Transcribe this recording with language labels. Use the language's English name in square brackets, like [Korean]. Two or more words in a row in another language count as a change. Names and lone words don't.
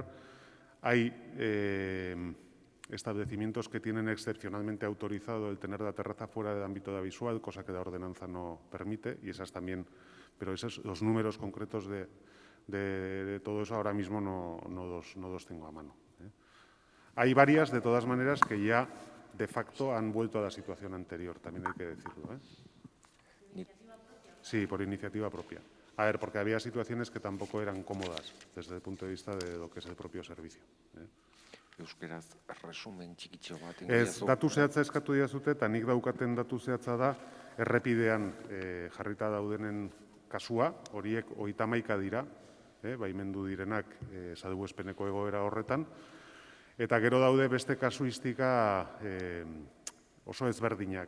[Spanish] Hay establecimientos que tienen excepcionalmente autorizado el tener la terraza fuera del ámbito de la visual, cosa que la ordenanza no permite, y esas también, pero esos, los números concretos de todo eso ahora mismo no los tengo a mano. Hay varias, de todas maneras, que ya de facto han vuelto a la situación anterior, también hay que decirlo. Sí, por iniciativa propia. A ver, porque había situaciones que tampoco eran cómodas desde el punto de vista de lo que es el propio servicio. [Basque] Euskeraz resumen txikitxo bat. Ez, datu zehatza eskatu diazute, eta nik daukaten datu zehatza da, errepidean jarrita daudenen kasua, horiek 31 dira, baimendu direnak salbuespeneko egoera horretan, eta gero daude beste kasuistika oso ezberdinak.